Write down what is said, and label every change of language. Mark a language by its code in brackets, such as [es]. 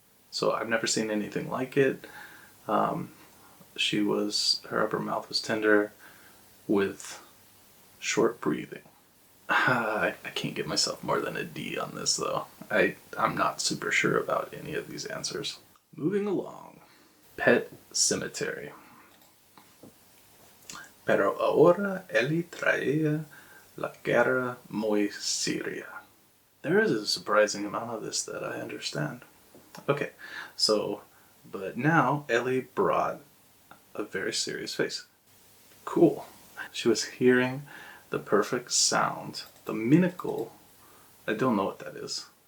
[en] So I've never seen anything like it. Her upper mouth was tender with short breathing. I can't give myself more than a D on this though. I'm not super sure about any of these answers. Moving along. Pet Cemetery. [es] Pero ahora él traía la guerra muy seria. [en] There is a surprising amount of this that I understand. Okay, so, but now Ellie brought a very serious face. Cool. She was hearing the perfect sound. The miracle, I don't know what that is.